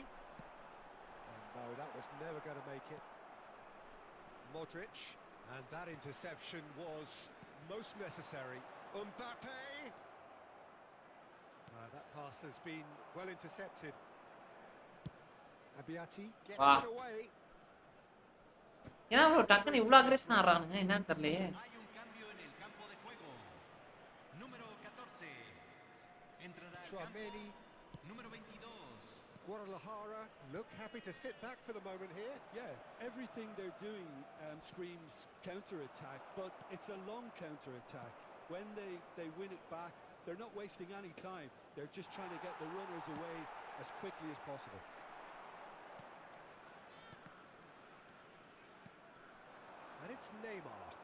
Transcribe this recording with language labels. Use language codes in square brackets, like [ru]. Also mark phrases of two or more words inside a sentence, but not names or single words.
[en] And no, that was never going to make it. Modric. And that interception was most necessary. Mbappe. That pass has been well intercepted. Abiati gets Wow. it away. [ta] என்ன ப்ரோ டக்குன்னு இவ்ளோ அக்ரெஷனா ஆடுறானுங்க என்னன்னு தெரியலையே. [es] Hay un cambio en el campo de juego. Número 14. Entrará al campo. Chouameni. Número 22. [en] Guadalajara look happy to sit back for the moment here. Yeah, everything they're doing screams counter-attack, but it's a long counter-attack. When they win it back, they're not wasting any time. They're just trying to get the runners away as quickly as possible. And it's Neymar.